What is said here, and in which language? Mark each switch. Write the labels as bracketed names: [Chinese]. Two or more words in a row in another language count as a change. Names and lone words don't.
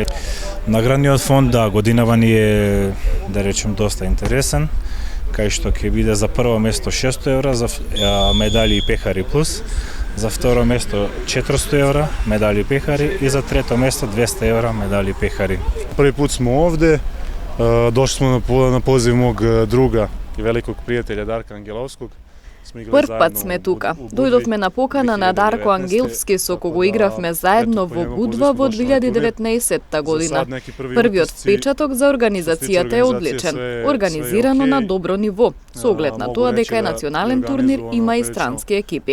[Macedonian] Наградниот фонд годинава ни е, да речем, доста интересен, кај што ќе биде за прво место 600 евра за медали и пехари плюс, за второ место 400 евра медали и пехари и за трето место 200 евра медали и пехари. [Serbian] Први put smo ovde, došli smo na poziv mog druga i velikog prijatelja Darka Angelovskog. [Macedonian] Прв пат сме тука. Дојдовме на покана на Дарко Ангелски со кого игравме заедно во Будва во 2019 година. Првиот впечаток за организацијата е одличен, организирано на добро ниво, со оглед на тоа дека е национален турнир, има и странски екипи.